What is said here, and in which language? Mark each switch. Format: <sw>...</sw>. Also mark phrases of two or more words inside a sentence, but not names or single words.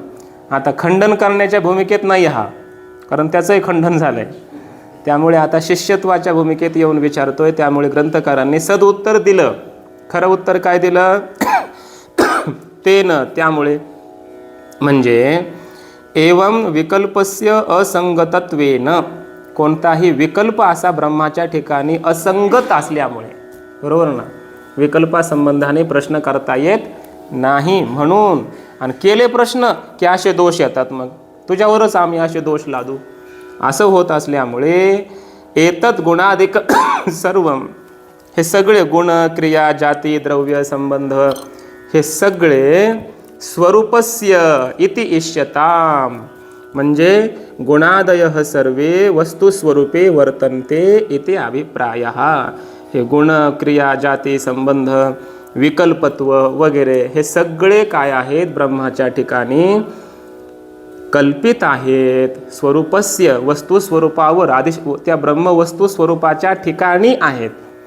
<mr>आता खंडन करण्याच्या भूमिकेत नाही हा, कारण त्याचंही खंडन झालंय. त्यामुळे आता शिष्यत्वाच्या भूमिकेत येऊन विचारतोय. त्यामुळे ग्रंथकारांनी सद उत्तर दिलं. खरं उत्तर काय दिलं?</mr> <sa>तेन,</sa> <mr>त्यामुळे, म्हणजे</mr> <sa>एवं विकल्पस्य असंगतत्वेन,</sa> <mr>कोणताही विकल्प असा ब्रह्माच्या ठिकाणी असंगत असल्यामुळे, बरोबर ना? विकल्पासंबंधाने प्रश्न करता येत नाही म्हणून. आणि केले प्रश्न की असे दोष येतात, मग तुझ्यावरच आम्ही असे दोष लादू, असं होत असल्यामुळे</mr> <sa>एतत् गुणाधिक सर्वम,</sa> <mr>हे सगळे गुण, क्रिया, जाती, द्रव्य, संबंध हे सगळे</mr> <sa>स्वरूपस्य इति इष्यताम,</sa> <mr>म्हणजे</mr> <sa>गुणादयः सर्वे वस्तुस्वरूपे वर्तन्ते इति अभिप्रायः.</sa> <mr>हे गुण, क्रिया, जाती, संबंध, विकल्पत्व वगैरे हे सगळे काय आहेत? ब्रह्माच्या ठिकाणी कल्पित आहेत. स्वरूपस्य, वस्तुस्वरूपावर, आधी त्या ब्रह्मवस्तू स्वरूपाच्या ठिकाणी आहेत.</mr>